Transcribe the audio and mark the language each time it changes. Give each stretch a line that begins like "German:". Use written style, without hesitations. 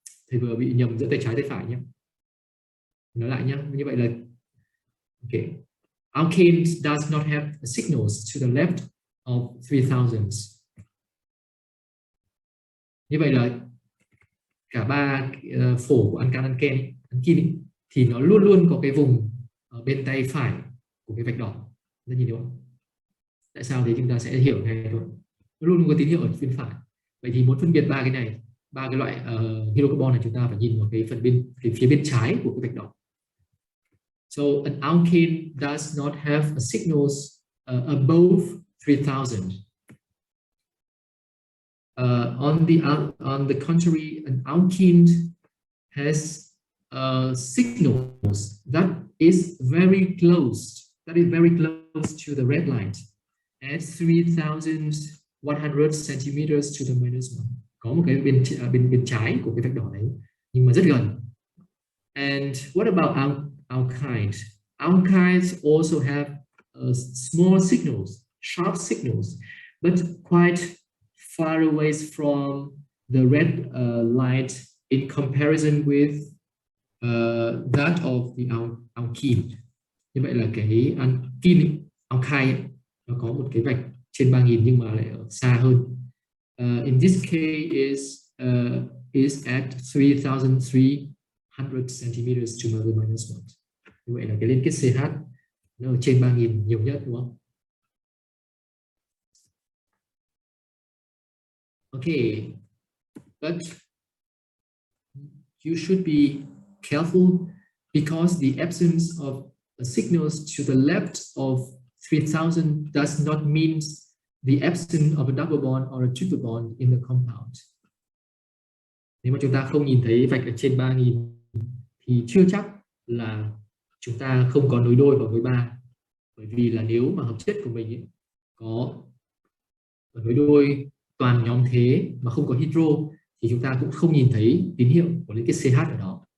Vietnamese: Thầy vừa bị nhầm giữa tay trái tay phải nhé. Nói lại nhé. Như vậy là okay.
English: Alkane does not have signals to the left of 3,000.
Vietnamese: Như vậy là cả ba phổ của alkan, alkene thì nó luôn luôn có cái vùng ở bên tay phải của cái vạch đỏ. Đã nhìn thấy không? Tại sao thế chúng ta sẽ hiểu ngay thôi. Nó luôn luôn có tín hiệu ở bên phải. Vậy thì muốn phân biệt ba cái này, ba cái loại hydrocarbon này, chúng ta phải nhìn vào cái phần cái phía bên trái của cái vạch đỏ.
English: So an alkane does not have a signals above 3,000. On the contrary, an alkene has signals that is very close to the red light at 3,100 centimeters to the minus 1.
Vietnamese: Có một cái bên trái của cái vạch đỏ đấy, nhưng mà rất gần.
English: And what about alkynes? Alkynes also have small signals, sharp signals, but quite far away from the red light in comparison with that of the alkene.
Vietnamese: Như vậy là cái alkyne nó có một cái vạch trên 3.000 nhưng mà lại ở xa hơn.
English: In this case is at 3,300 centimeters to the minus 1.
Vietnamese: Như vậy là cái liên kết CH nó ở trên 3.000 nhiều nhất, đúng không?
English: Okay, but you should be careful because the absence of signals to the left of 3,000 does not mean the absence of a double bond or a triple bond in the compound.
Vietnamese: Nếu mà chúng ta không nhìn thấy vạch ở trên 3.000 thì chưa chắc là chúng ta không có nối đôi vào với 3. Bởi vì là nếu mà hợp chất của mình ấy, có nối đôi toàn nhóm thế mà không có hydro thì chúng ta cũng không nhìn thấy tín hiệu của liên kết CH ở đó.